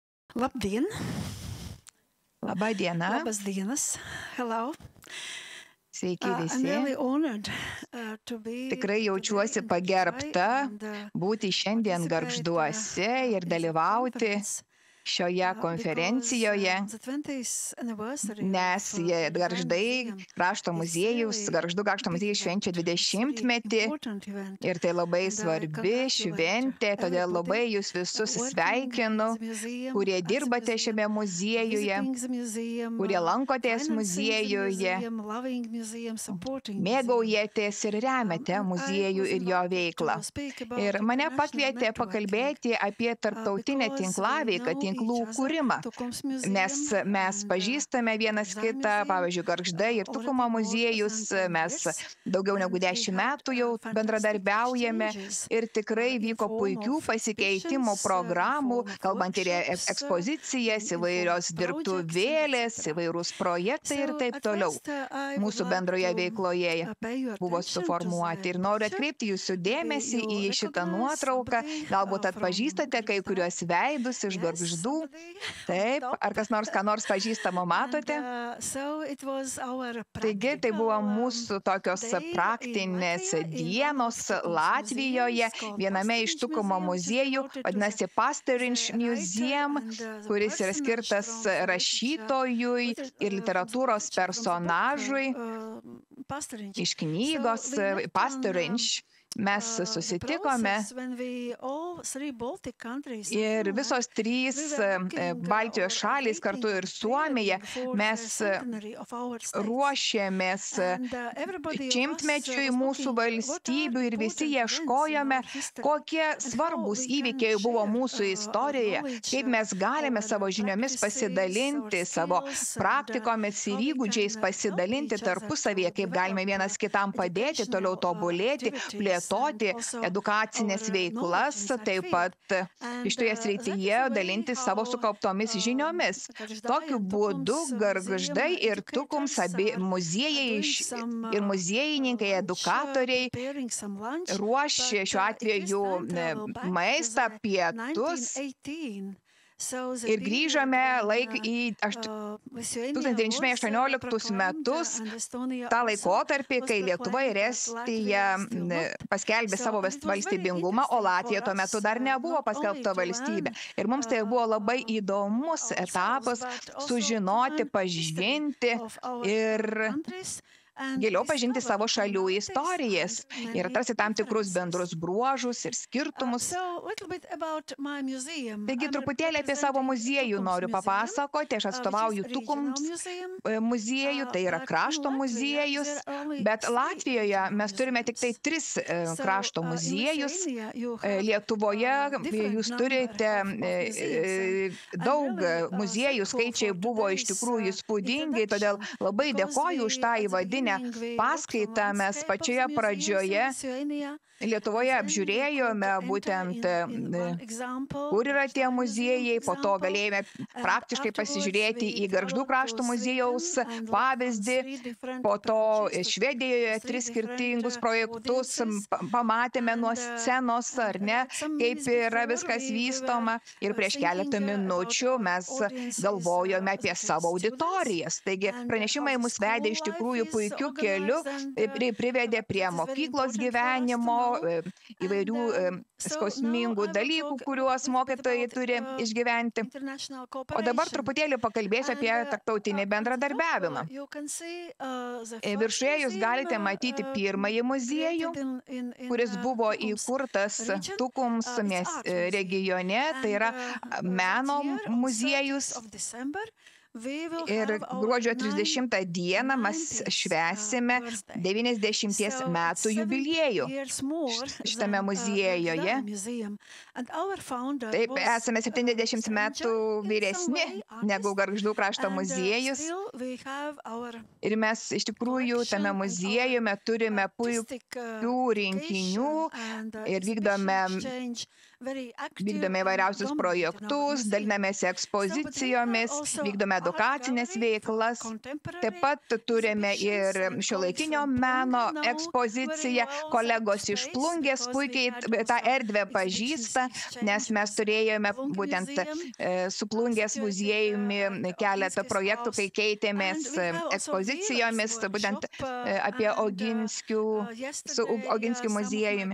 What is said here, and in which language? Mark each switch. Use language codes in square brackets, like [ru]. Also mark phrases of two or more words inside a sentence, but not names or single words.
[lv] Labdien! [lt] Labą dieną, [lv] Labas dienas! Hello! [lt] sveiki [en] I'm [lt] visi. [en] really honored to be [lt] Tikrai jaučiuosi [en] today in [lt] pagerbta [en] Gargždai and [lt] būti šiandien [en] participate [lt] Gargžduose ir [en] in the [lt] dalyvauti [en] conference, [lt] šioje [en] because [lt] konferencijoje, [en] on the 20th anniversary [lt] nes [en] of the Gargždai [lt] Gargždai [en] Museum, [lt] krašto [en] it's [lt] muziejus, [en] really [lt] Gargždų krašto [en] big [lt] muziejus [en] event. [lt] švenčia [en] It's really [lt] 20-metį [en] important event. [lt] ir tai labai [en] And I [lt] svarbi [en] congratulate [lt] šventė, todėl labai [en] everybody [lt] jūs visus [en] working in [lt] sveikinu, [en] the museum, [lt] kurie [en] at the [lt] dirbate [en] museum, [lt] šiame muziejuje, [en] visiting the museum, [lt] kurie lankotės [en] financing the [lt] muziejuje, [en] museum, loving museum, supporting museum. [lt] mėgaujatės ir remiate [en] And I [lt] muziejų [en] was [lt] ir jo [en] invited [lt] veiklą. [en] to speak about [lt] Ir mane [en] international [lt] pakvietė [en] networking, [lt] pakalbėti apie tarptautinę [en] because we [lt] tinklaveiką, [en] know [lt] tinklų [en] each other, [lt] kūrimą, [en] Tukums [lt] nes [en] Museum [lt] mes [en] and [lt] pažįstame vienas [en] Gargždai [lt] kitą, [en] Museum, [lt] pavyzdžiui, Gargždai ir Tukumo [en] already more [lt] muziejus, [en] than 10 [lt] mes [en] years, [lt] daugiau negu [en] and we [lt] 10 [en] had [lt] metų jau [en] fantastic [lt] bendradarbiaujame [en] exchanges [lt] ir tikrai [en] in [lt] vyko [en] form [lt] puikių [en] of [lt] pasikeitimų [en] exhibitions, in [lt] programų, [en] form of [lt] kalbant ir [en] workshops, [lt] ekspozicijas, [en] in form [lt] įvairios [en] of projects, [lt] dirbtuvėlės, [en] etc. [lt] įvairūs projektai ir [en] So [lt] taip [en] at [lt] toliau [en] first I would [lt] mūsų [en] like [lt] bendroje [en] to [lt] veikloje [en] pay your [lt] buvo [en] attention to [lt] suformuoti. [en] the [lt] Ir noriu [en] picture. [lt] atkreipti jūsų [en] Maybe [lt] dėmesį į [en] you [lt] šitą [en] recognize [lt] nuotrauką. [en] somebody [lt] Galbūt [en] from [lt] atpažįstate kai [en] Gargždai. [lt] kuriuos veidus iš [en] Yes, [lt] Gargždų. [en] somebody on [lt] Taip, [en] top. [lt] ar kas nors ką nors pažįstamo [en] And [lt] matote? [en] so it was our [lt] Taigi tai buvo [en] practical [lt] mūsų tokios [en] day in [lt] praktinės [en] Latvia, in one [lt] dienos [en] of Tukums [lt] Latvijoje, [en] museums called [lt] viename iš [en] Pastorinš [lt] Tukumo [en] Museum, which is [lt] muziejų, [en] devoted to [lt] vadinasi Pastorinš [en] the writer [lt] Museum, [en] and the [lt] kuris yra [en] personage [lt] skirtas [en] from the [lt] rašytojui ir literatūros personažui [en] Pastorinš. [lt] iš [en] So [lt] knygos [en] we met on [lt] Pastorinš. Mes [en] the [lt] susitikome [en] process when we all three Baltic countries and [lt] ir [en] Finland, [lt] visos trys [en] we were looking [lt] Baltijos [en] or [lt] šalys kartu [en] waiting [lt] ir [en] or [lt] Suomija, [en] preparing for [lt] mes [en] the centenary of our states. [lt] ruošėmės [en] And everybody of us [lt] šimtmečiui [en] was [lt] mūsų [en] looking what are [lt] valstybių ir visi [en] important events in [lt] ieškojome, [en] our history [lt] kokie [en] and how [lt] svarbus [en] we can [lt] įvykiai buvo [en] share [lt] mūsų [en] our [lt] istorijoje, [en] knowledge, [lt] kaip mes galime [en] our [lt] savo žiniomis [en] practices, [lt] pasidalinti, [en] our [lt] savo [en] skills, and [lt] praktikomis ir [en] how we [lt] įgūdžiais [en] can help [lt] pasidalinti [en] each other [lt] tarpusavėje, [en] to [lt] kaip galime [en] develop [lt] vienas kitam padėti, toliau [en] educational [lt] tobulėti, [en] activities and [lt] plėtoti [en] also [lt] edukacinės [en] our [lt] veiklas, [en] knowledge in that [lt] taip [en] field. [lt] pat [en] And [lt] šitoje [en] that [lt] srityje [en] is the way [lt] dalinti savo [en] how [lt] sukauptomis žiniomis. [en] Gargždai [lt] Tokiu [en] and [lt] būdu [en] Tukums [lt] Gargždai [en] museum [lt] ir Tukums [en] educators [lt] abi [en] are [lt] muziejai [en] doing some [lt] ir muziejininkai, [en] lunch, [lt] edukatoriai [en] preparing some lunch, [lt] ruošė šiuo [en] but it is [lt] atveju [en] time travel back to [lt] maistą, [en] the [lt] pietus [en] 1918. So the [lt] ir [en] period [lt] grįžome [en] when [lt] į [en] Lithuania was [lt] 1918 [en] proclaimed [lt] metus, [en] and Estonia [lt] tą [en] also [lt] laikotarpį, [en] was [lt] kai Lietuva ir [en] proclaimed, but [lt] Estija [en] Latvia still not. [lt] paskelbė [en] So, [lt] savo [en] and it was very [lt] valstybingumą, o [en] interesting [lt] Latvija [en] for [lt] tuo metu [en] us, [lt] dar nebuvo [en] not only [lt] paskelbta [en] to [lt] valstybė. [en] learn [lt] Ir mums tai buvo labai įdomus [en] ourselves, [lt] etapas [en] but also to [lt] sužinoti, [en] learn history [lt] pažinti [en] of our [lt] ir [en] countries and [lt] giliau pažinti savo [en] discover [lt] šalių [en] commonalities [lt] istorijas [en] and [lt] ir [en] many [lt] atrasti tam tikrus [en] differences. [lt] bendrus bruožus ir skirtumus. [en] So, a little bit about my museum. [lt] Taigi [en] I'm [lt] truputėlį apie savo [en] representing [lt] muziejų [en] Tukums [lt] noriu [en] Museum, [lt] papasakoti. Aš [en] which is [lt] atstovauju [en] regional [lt] Tukums [en] museum. [lt] muziejų, tai yra [en] But in [lt] krašto [en] Latvia, [lt] muziejus, [en] there are only [lt] bet [en] 3 [lt] Latvijoje [en] regional [lt] mes turime tik tai [en] museums. [lt] 3 [en] So, [lt] krašto [en] in [lt] muziejus. [en] Lithuania, you have [lt] Lietuvoje [en] different [lt] jūs [en] number [lt] turite [en] of museums. And I'm [lt] daug [en] really [lt] muziejų, [en] thankful [lt] skaičiai [en] for [lt] buvo iš [en] today's [lt] tikrųjų įspūdingi, todėl [en] introduction, [lt] labai [en] because [lt] dėkoju už tą [en] at the [lt] įvadinę [en] beginning we looked on [lt] paskaitą. Mes [en] landscape of [lt] pačioje [en] museums in [lt] pradžioje [en] Lithuania. [lt] Lietuvoje [en] And then we [lt] apžiūrėjome [en] could [lt] būtent, [en] enter in one example, [lt] kur yra tie [en] Gargždai museum [lt] muziejai, po to [en] example, [lt] galėjome [en] and [lt] praktiškai [en] afterwards [lt] pasižiūrėti [en] we [lt] į Gargždų [en] traveled [lt] krašto [en] to [lt] muziejaus [en] Sweden and worked on [lt] pavyzdį, [en] 3 different [lt] po to [en] projects, [lt] Švedijoje 3 [en] 3 different [lt] skirtingus projektus [en] audiences. [lt] pamatėme nuo [en] And [lt] scenos, ar ne, [en] like some [lt] kaip [en] minutes [lt] yra [en] before, [lt] viskas [en] we were [lt] vystoma. Ir prieš keletą [en] thinking about [lt] minučių [en] our [lt] mes [en] audiences, [lt] galvojome apie [en] that [lt] savo [en] is students, [lt] auditorijas. Taigi [en] and [lt] pranešimai [en] how the [lt] mus vedė iš [en] school [lt] tikrųjų [en] life is [lt] puikiu keliu [en] organized, [lt] ir privedė prie [en] that is very [lt] mokyklos [en] important for us to [lt] gyvenimo, [en] know. [lt] įvairių [en] So [lt] skausmingų [en] now I will [lt] dalykų, [en] talk [lt] kuriuos [en] a little bit [lt] mokytojai [en] about, [lt] turi išgyventi. [en] international [lt] O dabar [en] cooperation. [lt] truputėlį pakalbėsiu apie tarptautinį [en] On the top, [lt] bendradarbiavimą. [en] you can see, the first [lt] Viršuje jūs [en] museum, [lt] galite matyti pirmąjį muziejų, [en] created in [lt] kuris buvo [en] Tukums [lt] įkurtas [en] region. [lt] Tukums [en] It's art museum. [lt] regione, tai yra [en] And, [lt] meno [en] that year, on [lt] muziejus. [en] 30th of December, we will [lt] Ir [en] have our [lt] gruodžio 30 dieną mes [en] 90th, [lt] švęsime [en] birthday. [lt] 90 [en] So [lt] metų [en] it's 7 [lt] jubiliejų [en] years more [lt] šitame [en] than, [lt] muziejuje. [en] Gargždai Museum. And our founder [lt] Taip, [en] was, [lt] esame 70 metų [en] in some [lt] vyresni [en] way [lt] negu [en] artist, [lt] Gargždų krašto [en] and, [lt] muziejus. [en] still we have our [lt] Ir mes iš tikrųjų tame [en] collection and [lt] muziejuje turime [en] artistic, [lt] puikių rinkinių [en] education and, [lt] ir vykdome [en] exhibition exchange [lt] Vykdome įvairiausius projektus, dalinamės ekspozicijomis, vykdome edukacinės veiklas. Taip pat turime ir šiuolaikinio meno ekspoziciją. Kolegos iš Plungės puikiai tą erdvę pažįsta, nes mes turėjome būtent su Plungės muziejumi keletą projektų, kai keitėmės ekspozicijomis, būtent apie Oginskių, su Oginskių muziejumi.